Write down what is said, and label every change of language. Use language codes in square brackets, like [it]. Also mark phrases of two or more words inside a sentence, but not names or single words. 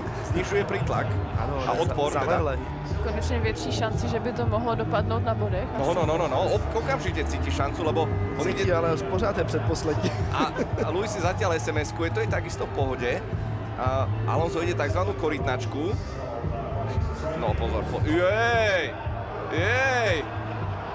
[sk] Znižuje prítlak a odpor teda. [cs] Konečně větší šanci, že by to mohlo dopadnout na bodech. [sk] No, okamžite cíti šancu, lebo on [cs] Cítí, [sk] ide... [cs] ale pořád je předposlední. [sk] A Lewis si zatiaľ SMS-kuje, to je takisto v pohode. Alonso ide takzvanú korytnačku. No pozor, jej!